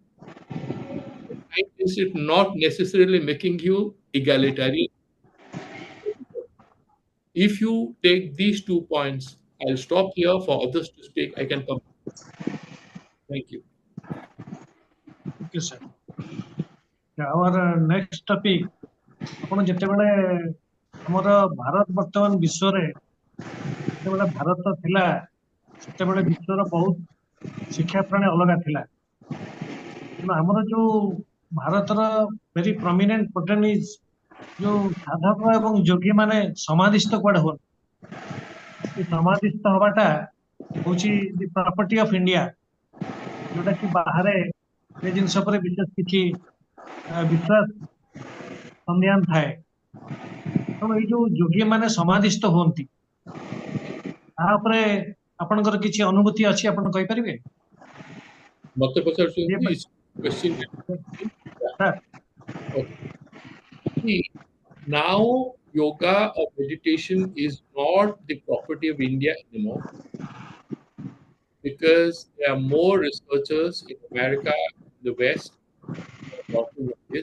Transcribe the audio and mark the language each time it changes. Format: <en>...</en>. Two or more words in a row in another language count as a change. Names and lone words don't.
<en>Is it not necessarily making you egalitarian? If you take these 2 points, I'll stop here for others to speak. I can come. Thank you. Thank you, sir. Our next topic,</en> <or>आपण ଯେତେବେଳେ ଆମର ଭାରତ ବର୍ତ୍ତମାନ ବିଶ୍ୱରେ ଯେତେବେଳେ ଭାରତ ଥିଲା ସେତେବେଳେ ବିଶ୍ୱର ବହୁତ ଶିକ୍ଷା ପ୍ରଣାଳୀ ଅଲଗା ଥିଲା। କିନ୍ତୁ ଆମର ଯୋଉ ଭାରତର</or> <en>very prominent pattern is</en> <or>ଯୋଉ ସାଧକ ଏବଂ ଯୋଗୀ ମାନେ ସମାଧିସ୍ଥ କୁଆଡେ ହୁଅନ୍ତି, ଏ ସମାଧିସ୍ଥ ହବାଟା ହଉଛି</or> <en>the property of India,</en> <or>ଯୋଉଟା କି ବାହାରେ ଏ ଜିନିଷ ଉପରେ ବିଶେଷ କିଛି ବିଶ୍ୱାସ ସନ୍ଦେହ ଥାଏ। ତେଣୁ ଏଇ ଯୋଉ ଯୋଗୀ ମାନେ ସମାଧିସ୍ଥ ହୁଅନ୍ତି ତା ଉପରେ ଆପଣଙ୍କର କିଛି ଅନୁଭୂତି ଅଛି, ଆପଣ କହିପାରିବେ? ମତେ ପଚାରୁଛନ୍ତି question? ସାର୍</or> <en>See, now yoga or meditation is not the property of India anymore, because there are more researchers in America, the West, talking about this.</en>